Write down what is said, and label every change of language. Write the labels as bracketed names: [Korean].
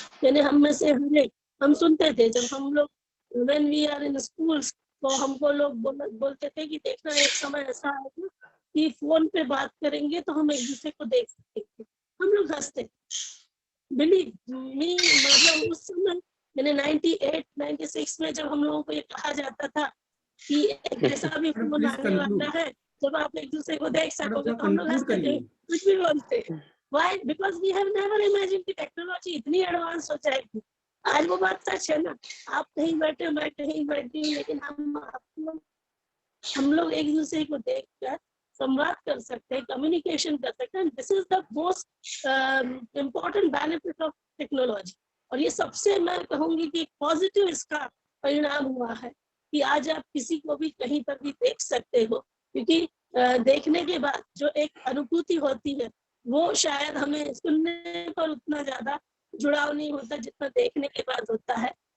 [Hindi] यानी हम में से हम सुनते थे जब हम लोग [English] when we are in schools, [Hindi] तो हमको लोग बोलते थे कि देखना एक समय ऐसा आएगा कि फोन पे बात करेंगे तो हम एक दूसरे को देख सकेंगे। हम लोग हंसते, [English] believe me, [Hindi] मतलब उस समय मैंने 98, 96 में जब हम लोगों को ये कहा जाता था कि एक ऐसा भी फोन आने वाला है जब आप एक दूसरे को देख सकोगे, तो हम लोग हंसते थे, कुछ भी बोलते। [English] Why? Because we have never imagined [Hindi] कि टेक्नोलॉजी इतनी एडवांस हो जाएगी। आज वो बात सच है ना, आप कहीं बैठे, मैं कहीं बैठी हूँ, लेकिन हम लोग एक दूसरे को देखकर संवाद कर सकते हैं, कम्युनिकेशन कर सकते हैं। [English] This is the most important benefit of technology. [Hindi] और ये सबसे मैं कहूंगी कि पॉजिटिव इसका परिणाम हुआ है कि आज आप किसी को भी कहीं पर भी देख सकते हो, क्योंकि देखने के बाद जो एक अनुभूति होती है वो शायद हमें सुनने पर उतना ज्यादा जुड़ाव नहीं होता जितना देखने के बाद होता है।